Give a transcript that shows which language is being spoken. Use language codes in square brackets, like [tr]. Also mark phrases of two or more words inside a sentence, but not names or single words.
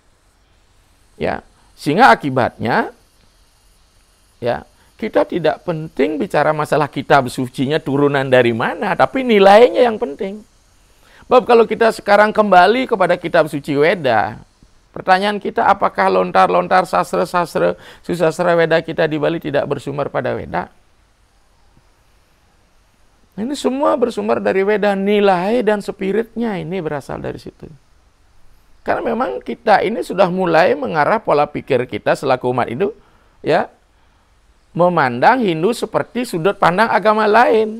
[id] Ya, sehingga akibatnya ya, kita tidak penting bicara masalah kitab sucinya turunan dari mana, tapi nilainya yang penting. Sebab kalau kita sekarang kembali kepada kitab suci Weda, pertanyaan kita apakah lontar-lontar sastra-sastra, susastra Weda kita di Bali tidak bersumber pada Weda? Ini semua bersumber dari Weda, nilai dan spiritnya ini berasal dari situ. Karena memang kita ini sudah mulai mengarah pola pikir kita selaku umat Hindu, ya, memandang Hindu seperti sudut pandang agama lain.